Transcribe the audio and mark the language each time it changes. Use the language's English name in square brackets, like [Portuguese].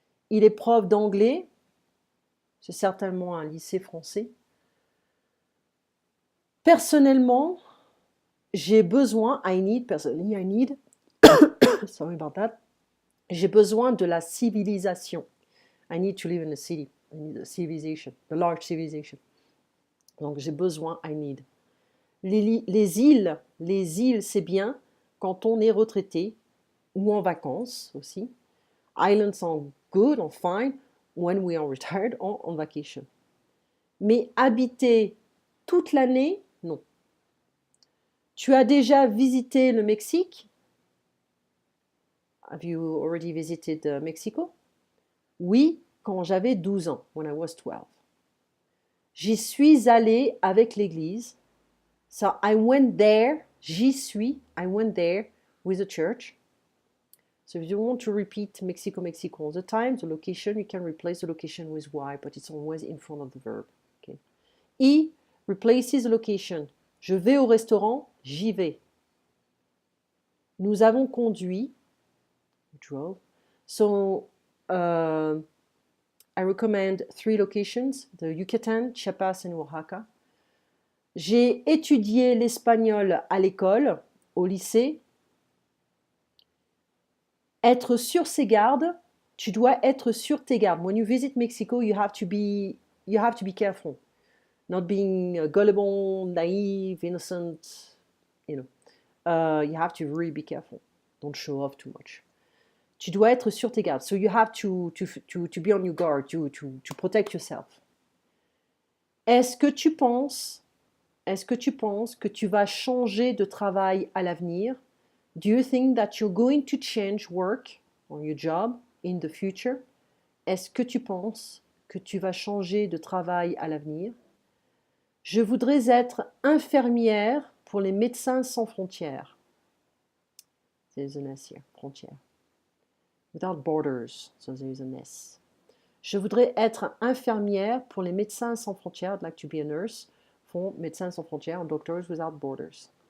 [French] Il est prof d'anglais. C'est certainement un lycée français. Personnellement, j'ai besoin, [English] personally I need, sorry about that, [French] j'ai besoin de la civilisation. [English] I need to live in a city. I need a civilization, the large civilization. Donc j'ai besoin, I need. [French] Les îles, c'est bien quand on est retraité ou en vacances aussi. [English] Islands are good or fine when we are retired or on vacation. [French] Mais habiter toute l'année, non. Tu as déjà visité le Mexique? [English] Have you already visited Mexico? [French] Oui, quand j'avais 12 ans, [English] when I was 12. [French] J'y suis allée avec l'église. [English] So I went there, I went there with the church. So if you want to repeat Mexico, Mexico all the time, the location, you can replace the location with Y, but it's always in front of the verb. Okay. I replaces the location. [French] Je vais au restaurant, j'y vais. Nous avons conduit, drove. [English] So I recommend 3 locations, the Yucatan, Chiapas and Oaxaca. [French] J'ai étudié l'espagnol à l'école, au lycée. Être sur ses gardes, tu dois être sur tes gardes. [English] When you visit Mexico, you have to be careful. Not being gullible, naive, innocent, you know. You have to really be careful. Don't show off too much. [French] Tu dois être sur tes gardes. [English] So you have to be on your guard, to protect yourself. [French] Est-ce que tu penses que tu vas changer de travail à l'avenir? [English] Do you think that you're going to change work or your job in the future? [French] Est-ce que tu penses que tu vas changer de travail à l'avenir? Je voudrais être infirmière pour les médecins sans frontières. [English] There's an S here, frontière. Without borders, so there's an S. [French] Je voudrais être infirmière pour les médecins sans frontières. [English] I'd like to be a nurse for Médecins sans frontières, Doctors Without Borders.